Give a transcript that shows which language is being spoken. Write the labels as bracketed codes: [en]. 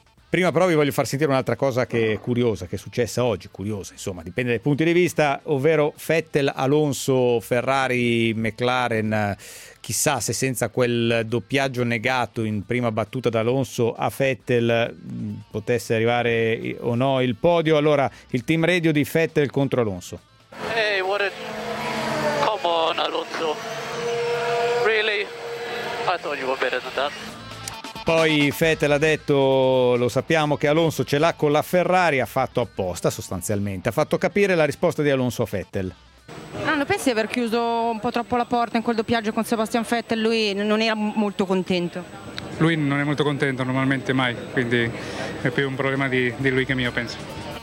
[it] Prima però vi voglio far sentire un'altra cosa che è curiosa, che è successa oggi, curiosa, insomma, dipende dai punti di vista, ovvero Vettel, Alonso, Ferrari, McLaren, chissà se senza quel doppiaggio negato in prima battuta da Alonso a Vettel potesse arrivare o no il podio. Allora, il team radio di Vettel contro Alonso. [en] Hey, what a... Come on, Alonso. Really? I thought you were better than that. [it] Poi Vettel ha detto, lo sappiamo che Alonso ce l'ha con la Ferrari, ha fatto apposta sostanzialmente, ha fatto capire la risposta di Alonso a Vettel. No, non pensi di aver chiuso un po' troppo la porta in quel doppiaggio con Sebastian Vettel? Lui non era molto contento. Lui non è molto contento normalmente mai, quindi è più un problema di lui che mio, penso.